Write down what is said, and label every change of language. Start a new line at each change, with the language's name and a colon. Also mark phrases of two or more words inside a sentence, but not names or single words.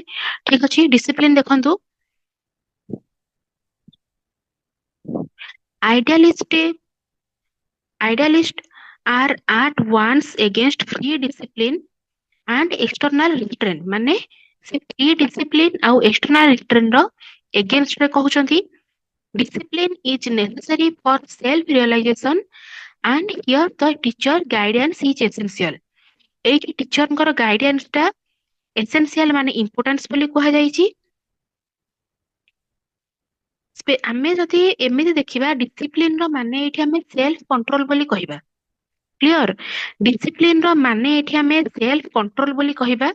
Odia: ଠିକ ଅଛି,
English: ଡିସିପ୍ଲିନ ଦେଖନ୍ତୁ। ଆଇଡିଆଲିଷ୍ଟ Idealists are at once against free discipline and external restraint।
Odia: ମାନେ ସେ
English: free discipline
Odia: ଆଉ
English: external restraint
Odia: ର against ରେ କହୁଛନ୍ତି।
English: Discipline is necessary for self realization and here the teacher guidance is essential।
Odia: ଏଇଠି ଟିଚରଙ୍କର ଗାଇଡାନ୍ସ ଟା ଏସେନ୍ସିଆଲ ମାନେ ଇମ୍ପୋର୍ଟାନ୍ସ ବୋଲି କୁହାଯାଇଛି। ଆମେ ଯଦି ଏମିତି ଦେଖିବା ଡିସିପ୍ଲିନ ର ମାନେ ଏଇଠି ଆମେ
English: self control
Odia: ବୋଲି କହିବା। କ୍ଲିୟର, ଡିସିପ୍ଲିନ ର ମାନେ ଏଠି ଆମେ
English: self control
Odia: ବୋଲି କହିବା।